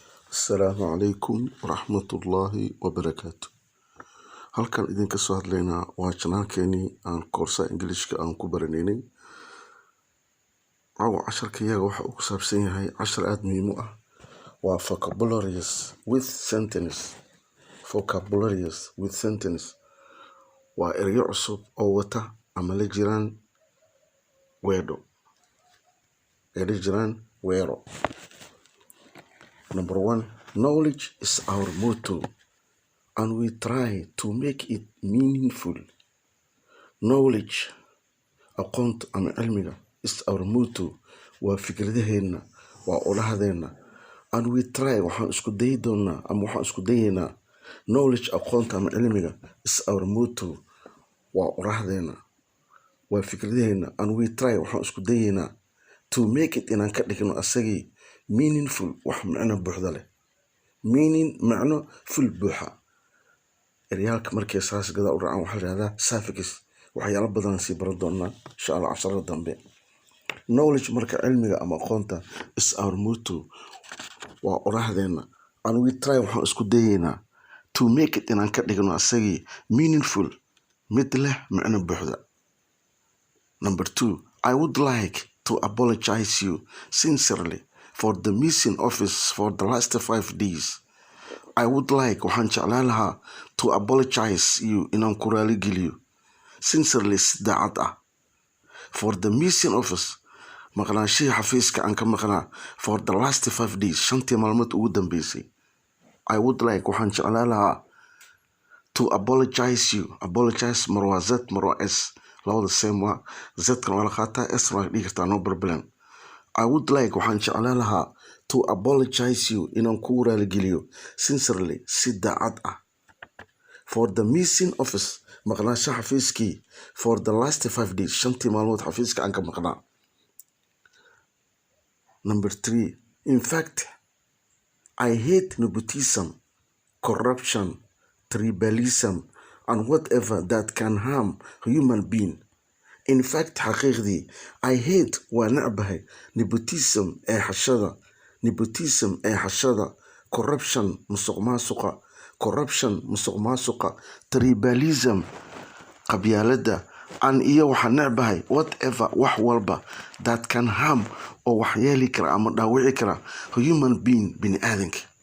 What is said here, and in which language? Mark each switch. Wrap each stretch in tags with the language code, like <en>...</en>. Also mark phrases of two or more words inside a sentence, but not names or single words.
<ar>السلام عليكم ورحمة الله وبركاته.</ar> <so>Halkan idinka soo hadlaynaa waa janaalkeenii aan koorsa ingiliishka aan ku baranaynay. Casharkayaga waxa uu ku saabsan yahay cashar aad muhiim u ah. Waa</so> <en>vocabularies with sentence. Vocabularies with sentence</en> <so>waa erayo cusub oo wata ama la jiraan weero.</so> <en>Number 1, knowledge is our motto and we try to make it meaningful. Knowledge,</en> <so>aqoonta ama cilmiga,</so> <en>is our motto,</en> <so>waa fikradaheena, waa olahadeena.</so> <en>And we try,</en> <so>waxaan isku dayi doonaa ama waxaan isku dayaynaa. Knowledge, aqoonta ama cilmiga,</so> <en>is our motto,</en> <so>waa olahadeena, waa fikradaheena.</so> <en>And we try,</en> <so>waxaan isku dayaynaa</so> <en>to make it,</en> <so>inaan ka dhigno asagii meaningful, wax macno buuxda leh. Meaning, macno, full buuxa. Eryaalka markay saas gadaa u raacaan waxaa la yidhahdaa suffix. Waxyaalo badan sii baran doonaa</so> <ar>إن شاء الله</ar> <so>casharada dambe. Knowledge, marka cilmiga ama aqoonta,</so> <en>is our motto,</en> <so>waa oraahdeena.</so> <en>And we try,</en> <so>waxaan isku dayaynaa</so> <en>to make it,</en> <so>inaan ka dhigno asagii meaningful, mid leh macno buuxda.</so> <en>Number 2, I would like to apologize you sincerely for the missing office for the last 5 days. I would like,</en> <so>waxaan jeclaan lahaa,</so> <en>to apologize you,</en> <so>inaan ku raali geliyo, sincerely, si daacad ah,</so> <en>for the missing office,</en> <so>maqnaanshihii xafiiska aan ka maqnaa,</so> <en>for the last 5 days,</en> <so>5 maalmood ugu dambeysay.</so> <en>I would like,</en> <so>waxaan jeclaan lahaa,</so> <en>to apologize you.</en> <so>Apologize mar waa z, mar waa s, labada same waa. Z-kan waa la qaataa, s waa dhigi kartaa,</so> <en>no problem. I would like,</en> <so>waxaan jeclaan lahaa,</so> <en>to apologize you,</en> <so>inaan kugu raali geliyo, sincerely, si daacad ah,</so> <en>for the missing office,</en> <so>maqnaanshaha xafiiskii,</so> <en>for the last 5 days,</en> <so>5 maalmood xafiiska aan ka maqnaa.</so> <en>Number 3, in fact, I hate nepotism, corruption, tribalism, and whatever that can harm human being. In fact, xaqiiqdii, I hate,</en> <so>waa necbahay, nepotism ee xashada, corruption, musuqmaasuqa, tribalism, qabyaalada, and iyo waxaan necbahay whatever, wax walba,</so> <en>that can harm,</en> <so>oo wax yeeli kara ama dhaawici kara</so> <en>human being,</en> <so>bini aadanka.</so>